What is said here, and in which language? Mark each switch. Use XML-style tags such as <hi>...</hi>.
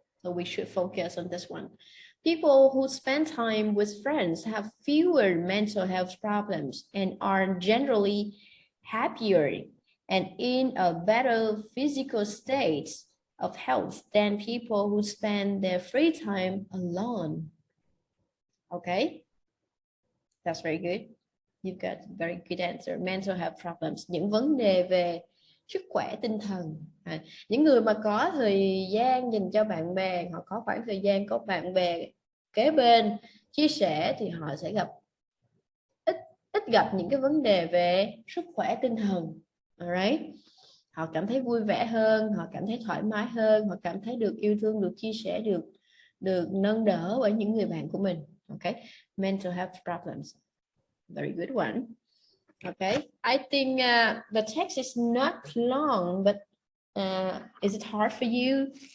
<en>So we should focus on this one. People who spend time with friends have fewer mental health problems and are generally happier and in a better physical state of health than people who spend their free time alone. Okay, that's very good. You've got a very good answer.</en> <vi>Mental health problems, những vấn đề về sức khỏe tinh thần. Những người mà có thời gian dành cho bạn bè, họ có khoảng thời gian có bạn bè kế bên chia sẻ thì họ sẽ gặp ít gặp những cái vấn đề về sức khỏe tinh thần. Alright. Họ cảm thấy vui vẻ hơn, họ cảm thấy thoải mái hơn, họ cảm thấy được yêu thương, được chia sẻ, được nâng đỡ bởi những người bạn của mình.</vi> <en>Okay, mental health problems. Very good one. Okay, I think the text is not long, but is it hard for you?</en>